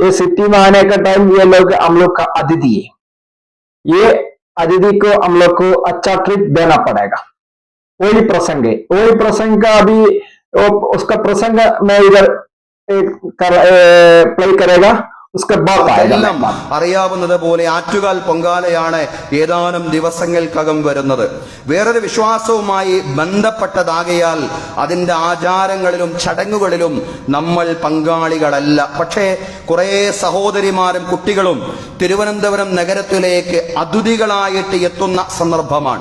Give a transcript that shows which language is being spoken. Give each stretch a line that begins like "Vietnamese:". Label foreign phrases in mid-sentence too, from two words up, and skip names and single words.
Hindi: ये सिटी में आने का टाइम ये लोग हम लोग का अतिथि है। ये अतिथि को हम लोग को अच्छा ट्रीट देना पड़ेगा। वही प्रसंग है, वही प्रसंग का अभी उसका प्रसंग मैं इधर प्ले करेगा, उसके बाद
Malayalam: അറിയാവുന്നത് പോലെ ആറ്റുകാൽ പൊങ്കാലയാണ് ഏതാനും ദിവസങ്ങൾക്കകം വരുന്നത്. വേറൊരു വിശ്വാസവുമായി ബന്ധപ്പെട്ടതാകയാൽ അതിന്റെ ആചാരങ്ങളിലും ചടങ്ങുകളിലും നമ്മൾ പങ്കാളികളല്ല. പക്ഷേ കുറെ സഹോദരിമാരും കുട്ടികളും തിരുവനന്തപുരം നഗരത്തിലേക്ക് അതിഥികളായിട്ട് എത്തുന്ന സന്ദർഭമാണ്.